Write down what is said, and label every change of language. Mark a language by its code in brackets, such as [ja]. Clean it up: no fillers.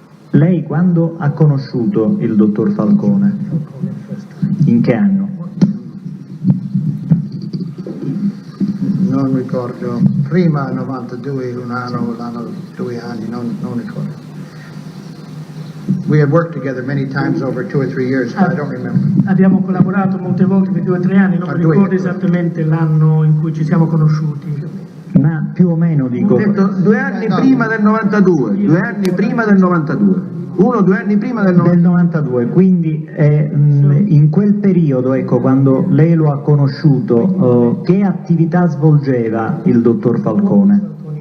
[it] Lei quando ha conosciuto il dottor Falcone? In che anno? Non ricordo. Prima 92, l'anno 2 anni, non ricordo. [en] We had worked together many times over 2 or 3 years, but I don't remember. [it] Abbiamo collaborato molte volte per 2 o 3 anni, non mi ricordo esattamente l'anno in cui ci siamo conosciuti. Ma più o meno dico... Ho detto 2 anni prima del 92, 2 anni prima del 92. 2 anni prima del 92. Del 92, quindi in quel periodo, ecco, quando lei lo ha conosciuto, che attività svolgeva il dottor Falcone?